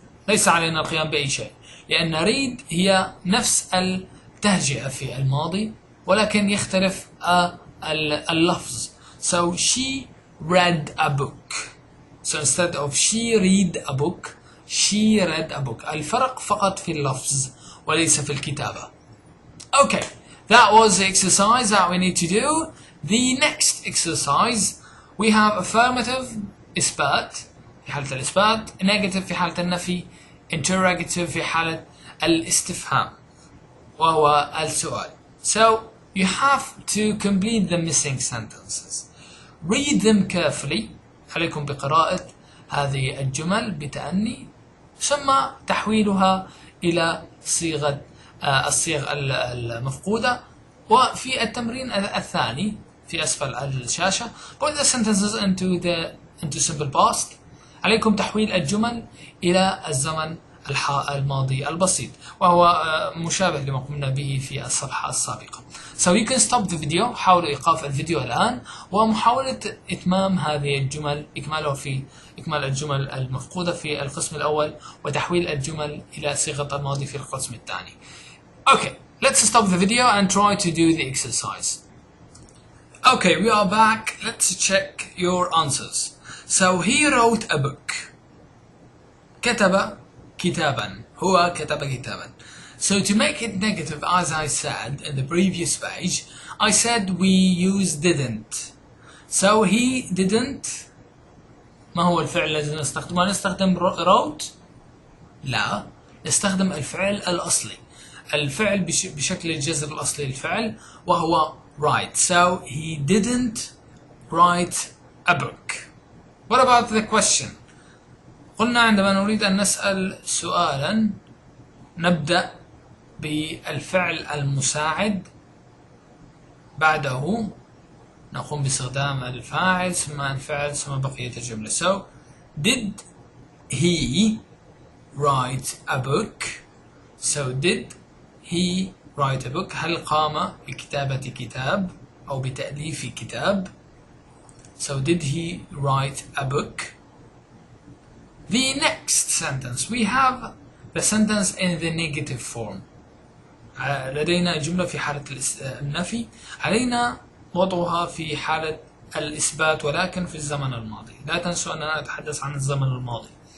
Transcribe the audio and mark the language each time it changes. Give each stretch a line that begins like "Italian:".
Arabic: ليس علينا القيام بأي شيء، لأن read هي نفس التهجئة في الماضي ولكن يختلف اللفظ.
English: So she read a book. So instead of she read a book, she read a book.
Arabic: الفرق فقط في اللفظ وليس في الكتابة.
English: Okay, that was the exercise that we need to do. The next exercise we have affirmative
Arabic: إثبات في حالة الإثبات، negative في حالة النفي، interrogative في حالة الاستفهام وهو السؤال.
English: So you have to complete the missing sentences. Read them carefully.
Arabic: عليكم بقراءة هذه الجمل بتأني ثم تحويلها إلى الصيغ المفقودة. وفي التمرين الثاني في أسفل الشاشة
English: put the sentences into simple past.
Arabic: عليكم تحويل الجمل إلى الزمن الماضي البسيط وهو مشابه لما قمنا به في الصفحة السابقة.
English: So you can stop the video.
Arabic: حاولوا إيقاف الفيديو الآن ومحاولة إتمام هذه الجمل، إكمال الجمل المفقودة في القسم الأول وتحويل الجمل إلى صيغة الماضي في القسم الثاني.
English: Okay, let's stop the video and try to do the exercise. Okay, we are back. Let's check your answers. So he wrote a book.
Arabic: كتب كتابا. هو كتب كتابا.
English: So to make it negative, as I said in the previous page, I said we use didn't. So he didn't.
Arabic: ما هو الفعل الذي نستخدمه؟ نستخدم wrote؟ لا، نستخدم الفعل الأصلي. الفعل بشكل الجذر الأصلي للفعل وهو write.
English: So he didn't write a book. What about the question?
Arabic: قلنا عندما نريد أن نسأل سؤالا نبدأ بالفعل المساعد، بعده نقوم باستخدام الفاعل ثم الفعل ثم بقية الجملة.
English: So did he write a book? So did he write a book?
Arabic: هل قام بكتابة كتاب أو بتأليف كتاب؟
English: So did he write a book? The next sentence we have the sentence in the negative form.
Arabic: لدينا جملة في حالة النفي، علينا وضعها في حالة الإثبات ولكن في الزمن الماضي. لا تنسوا أننا نتحدث عن الزمن الماضي.